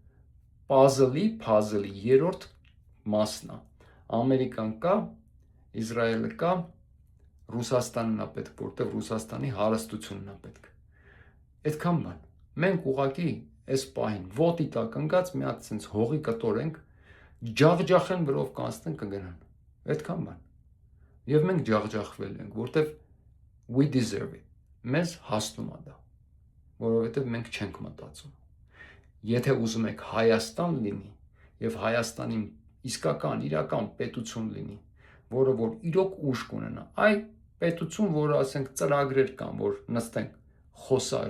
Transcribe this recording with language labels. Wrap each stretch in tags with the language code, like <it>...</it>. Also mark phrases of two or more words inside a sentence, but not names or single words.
<hy>փազլի երրորդ մասն է։ Ամերիկան կա, Իսրայելը կա, Ռուսաստանն է պետք, որտեղ Ռուսաստանի հարստությունն է պետք։ Այդքան բան։ Մենք ուղղակի այս պահին ոտի տակ ընկած մի հատ sense հողի կտորենք, ջախջախեն վրով կանցնեն կգնան։ Այդքան բան։ Եվ մենք ջախջախվել ենք, որտեղ</hy> <en>we deserve it։</en> <hy>Մեզ հասնում է դա, որովհետև մենք չենք մտածում։ Եթե ուզում եք Հայաստան լինի եւ Հայաստանի իսկական իրական պետություն լինի, որը որ իրոք ուժ կունենա, այ պետություն, որը ասենք ծրագրեր կան, որ նստենք խոսաժ,</hy>